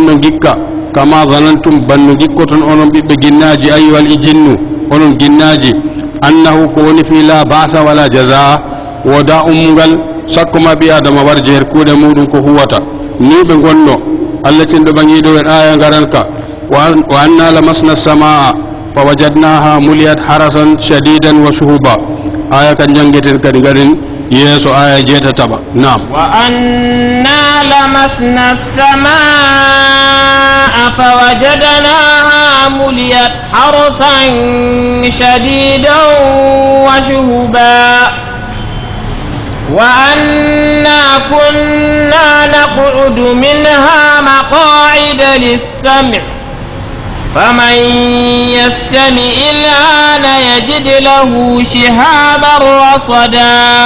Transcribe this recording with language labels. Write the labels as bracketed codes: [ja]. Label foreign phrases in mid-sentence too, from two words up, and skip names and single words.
[ff] no gikka kama zanantum banno gikkoton onon ɓiɓɓe ginnaji [ar] أيها الجن [ff] onon ginnaji annahu ko woni fi [ar] لا بعث ولا جزاء [ff] woda ummugal sakkoma ɓi adama warje her kuuɗe muɗum ko huwata ni ɓe gonno Allah tinɗo ɓaŋiɗo en aya garanka [ar] وأنا لمسنا السماء فوجدناها ملئت حرسا شديدا وشهبا [ff] aya kan jangeten kadi garin yeeso aya jeetataɓa nam [ar] وأنا لمسنا السماء فوجدناها ملئت حرسا شديدا وشهبا وأنا كنا نقعد منها مقاعد للسمع فمن يستمع الآن يجد له شهابا رصدا